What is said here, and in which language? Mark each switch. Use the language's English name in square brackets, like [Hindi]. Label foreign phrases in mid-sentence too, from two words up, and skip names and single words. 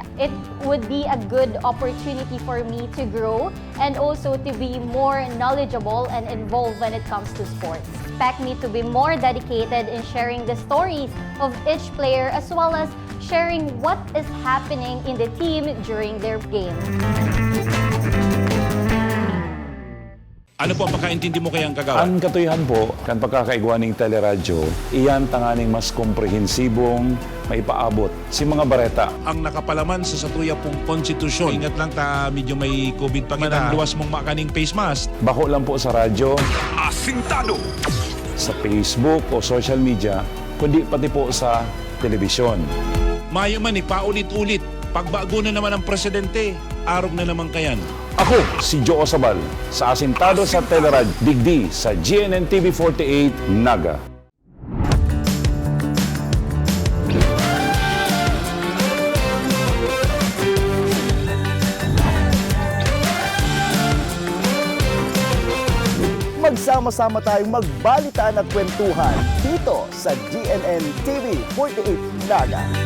[English] It would be a good opportunity for me to grow and also to be more knowledgeable and involved when it comes to sports. Expect me to be more dedicated in sharing the stories of each player as well as sharing what is happening in the team during their game. [Bikol] Ano po ang pagkaintindi mo kayang kagawa? Ang katuyahan po, kan pagkakaigwa ng teleradyo, iyan tanganing mas komprehensibong maipaabot si mga bareta. Ang nakapalaman sa satuya pong konstitusyon. Ingat lang ta, medyo may COVID pa kita. Luwas mong makaning [English] face mask. [Bikol] Bako lang po sa radyo, Asintado! sa Facebook o [English] social media, [Bikol] kundi pati po sa telebisyon. Mayo man paulit-ulit. Pagbago na naman ang presidente, arog na naman kayan. Ako, si Joe Osabal, sa Asintado sa Teleradyo, digdi sa GNN TV 48, Naga. [Filipino] Magsama-sama tayong magbalitaan at kwentuhan dito sa GNN TV 48 Naga.